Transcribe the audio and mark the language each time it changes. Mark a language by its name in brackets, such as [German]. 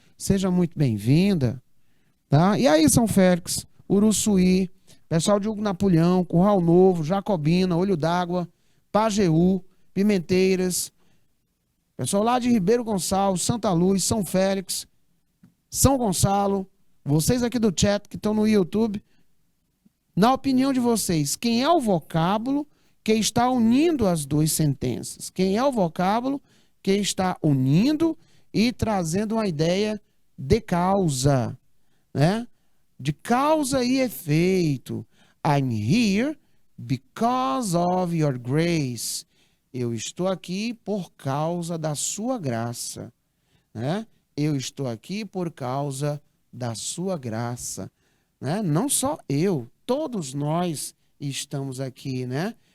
[Portuguese] Seja muito bem-vinda. Tá? E aí, São Félix, Uruçuí, pessoal de Hugo Napoleão, Curral Novo, Jacobina, Olho d'Água, Pajeú, Pimenteiras, pessoal lá de Ribeiro Gonçalves, Santa Luz, São Félix, São Gonçalo, vocês aqui do chat que estão no YouTube, na opinião de vocês, quem é o vocábulo que está unindo as duas sentenças? Quem é o vocábulo que está unindo e trazendo uma ideia de causa, né? De causa e efeito. [English] I'm here because of your grace. [Portuguese] Eu estou aqui por causa da sua graça, né? Eu estou aqui por causa da sua graça, né? Não só eu, todos nós estamos aqui, né?